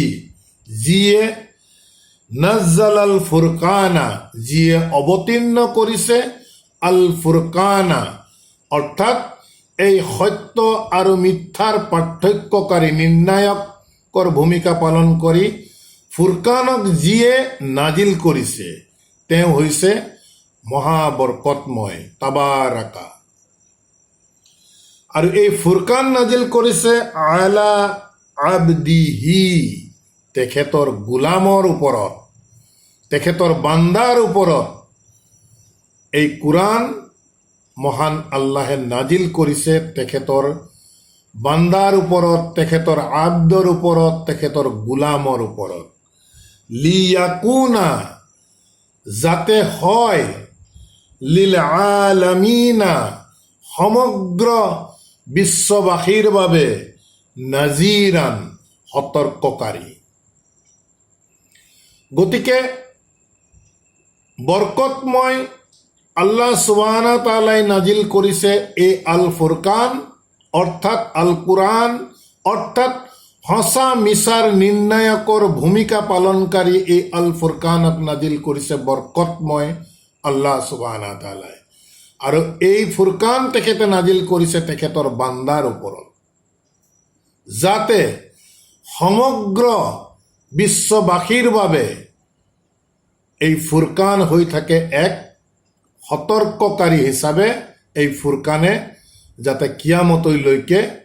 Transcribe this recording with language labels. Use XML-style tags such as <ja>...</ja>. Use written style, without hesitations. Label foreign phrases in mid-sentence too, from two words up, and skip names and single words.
<as>যিয়ে</as> <ar>نزل الفرقان</ar> <as>যিয়ে অৱতীৰ্ণ কৰিছে</as> <ar>الفرقان</ar> <as>অৰ্থাৎ এই সত্য আৰু মিথ্যাৰ পাৰ্থক্যকাৰী নিৰ্ণায়কৰ ভূমিকা পালন কৰি ফুৰকানক যিয়ে নাজিল কৰিছে তেওঁ হৈছে মহাবৰকতময় তাবাৰাকা আৰু এই ফুৰকান নাজিল কৰিছে</as> <ar>على عبده</ar> <as>তেখেতৰ গোলামৰ ওপৰত তেখেতৰ বান্দাৰ ওপৰত এই কুৰাণ মহান আল্লাহে নাজিল কৰিছে তেখেতৰ বান্দাৰ ওপৰত তেখেতৰ আব্দৰ ওপৰত তেখেতৰ গোলামৰ ওপৰত লিয়াকুনা যাতে হয়</as> <ar>للعالمين</ar> <as>সমগ্ৰ বিশ্ববাসীৰ বাবে নাজিৰান সতৰ্ককাৰী গতিকে বৰকতময় আল্লাহ</as> <ar>سبحانه وتعالى</ar> <as>নাজিল কৰিছে এই</as> <ar>الفرقان</ar> <as>অৰ্থাৎ আল কুৰাণ অৰ্থাৎ সঁচা মিছাৰ নিৰ্ণায়কৰ ভূমিকা পালনকাৰী এই</as> <ar>الفرقان</ar> <as>নাজিল কৰিছে বৰকতময় আল্লাহ</as> <ar>سبحانه وتعالى</ar> <as>আৰু এই ফুৰকান তেখেতে নাজিল কৰিছে তেখেতৰ বান্দাৰ ওপৰত যাতে সমগ্ৰ বিশ্ববাসীৰ বাবে এই ফুৰকান হৈ থাকে এক সতৰ্ককাৰী হিচাপে এই ফুৰকানে যাতে কিয়ামতলৈকে</as>